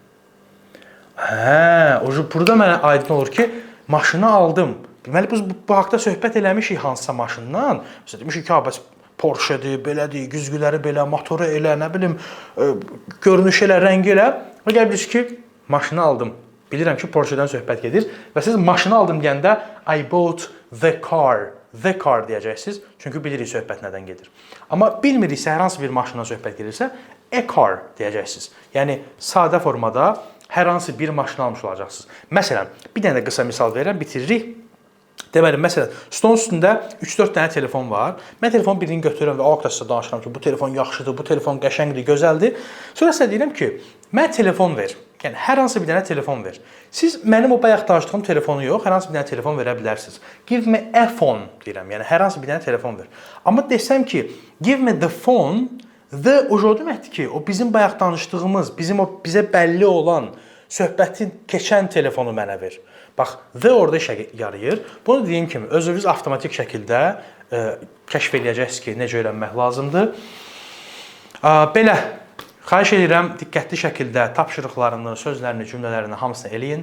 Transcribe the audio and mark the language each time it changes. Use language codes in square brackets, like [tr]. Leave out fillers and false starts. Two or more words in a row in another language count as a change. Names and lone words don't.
[az] Burada mənə aydın olur ki, maşını aldım. Deməli, biz bu haqda söhbət eləmişik hansısa maşından. Məsələn, demişik ki, bəs Porsche-dir, belədir, güzgüləri belə, motoru elə, nə bilim, görünüş elə, rəngi elə. Və gəl bilirsiniz ki, maşını aldım. Bilirəm ki, Porsche-dən söhbət gedir. Və siz maşını aldım deyəndə [en] I bought the car [az] deyəcəksiniz. Çünki bilirik söhbət nədən gedir. Amma bilmiriksə, hər hansı bir maşından söhbət gedirsə, [en] a car [az] deyəcəksiniz. Yəni, sadə formada hər hansı bir maşını almış olacaqsınız. Məsələn, bir dənə də qısa misal verirəm, bitiririk. Deməli, məsələn, stolun üstündə 3-4 dənə telefon var. Mən telefon birini götürürəm və o haqda sizə danışıram ki, bu telefon yaxşıdır, bu telefon qəşəngdir, gözəldir. Sonra sizə deyirəm ki, mənə telefon ver. Yəni, hər hansı bir dənə telefon ver. Siz mənim o bayaq danışdığım telefonu yox, hər hansı bir dənə telefon verə bilərsiniz. [en] Give me a phone [az] deyirəm, yəni hər hansı bir dənə telefon ver. Amma desəm ki, [en] give me the phone, [az] the o deməkdir ki, o bizim bayaq danışdığımız, bizə bəlli olan söhbətin keçən telefonu mənə ver. Bax, the orada işə yarayır. Bunu deyim kimi, özünüz avtomatik şəkildə kəşf edəcəksiniz ki, necə öyrənmək lazımdır. Belə, xahiş edirəm, diqqətli şəkildə tapşırıqlarını, sözlərini, cümlələrini hamısını eləyin.